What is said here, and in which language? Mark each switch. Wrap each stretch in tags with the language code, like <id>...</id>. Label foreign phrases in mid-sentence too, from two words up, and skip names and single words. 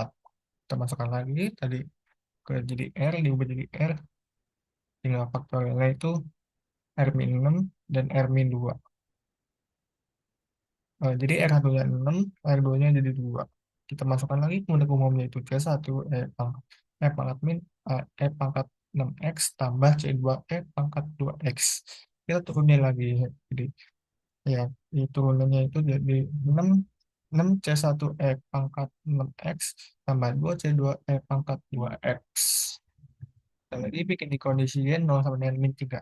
<id>Kita masukkan lagi tadi ke jadi R, diubah jadi R. Tinggal faktorialnya itu R min 6 dan R min 2. Jadi R1-nya 6, R2-nya jadi 2. Kita masukkan lagi ke bentuk umumnya itu C1 E pangkat min E pangkat 6X tambah C2 E pangkat 2X. Kita turunin lagi. Jadi ya, turunannya itu jadi 6 6 C1 E pangkat 6X tambah 2 C2 E pangkat 2X. Dan lagi bikin dikondisiin 0 sama dengan min 3.</id>